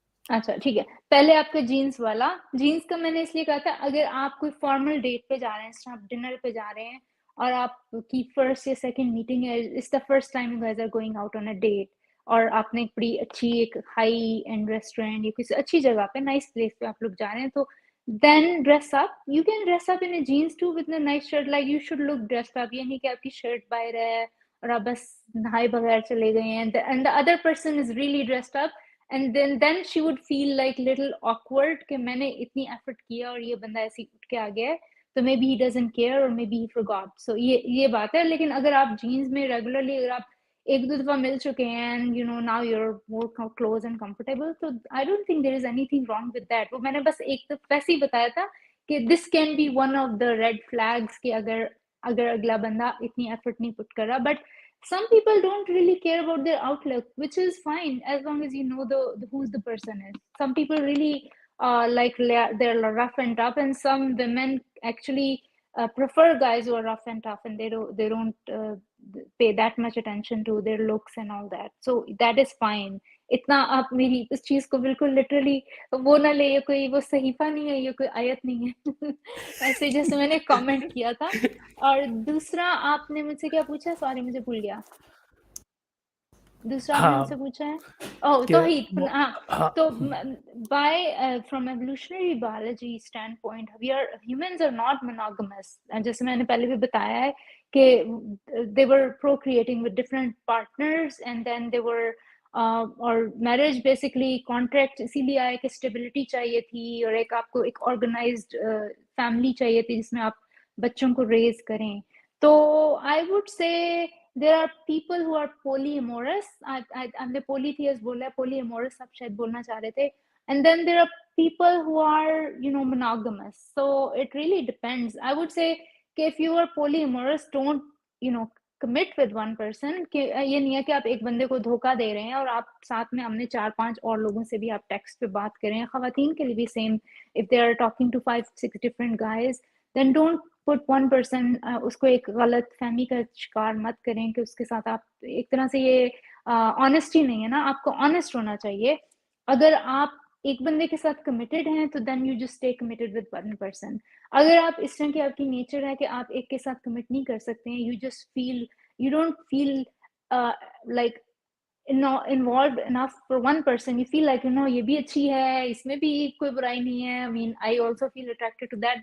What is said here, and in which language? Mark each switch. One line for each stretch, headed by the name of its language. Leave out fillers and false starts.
Hindi: अच्छा ठीक है, पहले आपका जीन्स वाला, जीन्स का मैंने इसलिए कहा था, अगर आप कोई फॉर्मल डेट पे जा रहे हैं, आप डिनर पे जा रहे हैं और आपकी फर्स्ट या सेकंड मीटिंग है,
English: it's the first time you guys are going out on
Hindi: a date, और आपने एक बड़ी अच्छी एक हाई एंड रेस्टोरेंट या किसी अच्छी जगह पे, नाइस प्लेस पे आप लोग जा रहे हैं, तो
English: Then dress up, you can dress up in a jeans too with a nice shirt, like you should look dressed up.
Hindi: ये नहीं कि आपकी शर्ट बाहर है और आप बस नहाए बगैर चले गए हैं and the other person is really dressed up,
English: and then she would feel like little awkward
Hindi: कि मैंने इतनी
English: effort
Hindi: किया और ये बंदा ऐसे उठ के आ गया है, तो
English: maybe he doesn't care or maybe he forgot. So
Hindi: ये बात है. लेकिन अगर आप jeans में regularly, अगर आप एक दो दफा मिल चुके हैं
English: and you know now you're more close and comfortable, so I don't think there is anything wrong with that.
Hindi: वो मैंने बस एक तो वैसे ही बताया था कि
English: this can be one of the red flags
Hindi: कि अगर अगला बंदा इतनी
English: effort
Hindi: नहीं put कर रहा.
English: But some people don't really care about their outlook, which is fine as long as you know the who's the person is. Some people really like they're rough and tough, and some women actually prefer guys who are rough and tough, and they don't pay that much attention to their looks and all that. So that is fine.
Hindi: इतना आप मेरी इस चीज को बिल्कुल literally वो ना ले, ये कोई वो सहीफा नहीं है, ये कोई आयत नहीं है ऐसे जैसे मैंने कमेंट किया था. और दूसरा आपने मुझसे क्या पूछा, सॉरी मुझे भूल गया. दूसरा आपने मुझसे पूछा है ओह तौहीद. हाँ, तो
English: by from evolutionary biology standpoint, humans are not monogamous.
Hindi: जैसे मैंने पहले भी बताया है कि
English: they were procreating with different partners, and then they were
Hindi: और मैरिज बेसिकली कॉन्ट्रैक्ट इसीलिए आया कि स्टेबिलिटी चाहिए थी, और एक आपको एक ऑर्गेनाइज्ड फैमिली चाहिए थी जिसमें आप बच्चों को रेज करें. तो
English: I would say there are people who are polyamorous.
Hindi: हमने polytheist बोला है, polyamorous आप शायद बोलना चाह रहे थे.
English: And then there are people who are, monogamous. So it really depends. I would say
Hindi: कि
English: if you are polyamorous, don't, commit with one person.
Hindi: कि ये नहीं है कि आप एक बंदे को धोखा दे रहे हैं और आप साथ में हमने 4-5 और लोगों से भी आप टेक्स्ट पे बात करें. ख़वातीन के लिए भी same.
English: If they are talking to 5-6 different guys, then don't put one person.
Hindi: उसको एक गलत फहमी का शिकार मत करें कि उसके साथ आप एक तरह से ये ऑनेस्टी नहीं है ना. आपको ऑनेस्ट होना चाहिए. अगर आप एक बंदे के साथ कमिटेड हैं तो
English: Then you just stay committed with one person.
Hindi: अगर आप इस तरह की आपकी नेचर है कि आप एक के साथ कमिट नहीं कर सकते हैं,
English: you don't feel like involved enough for one person. You feel like,
Hindi: ये भी अच्छी है, इसमें भी कोई बुराई नहीं है.
English: I mean, I also feel attracted to that.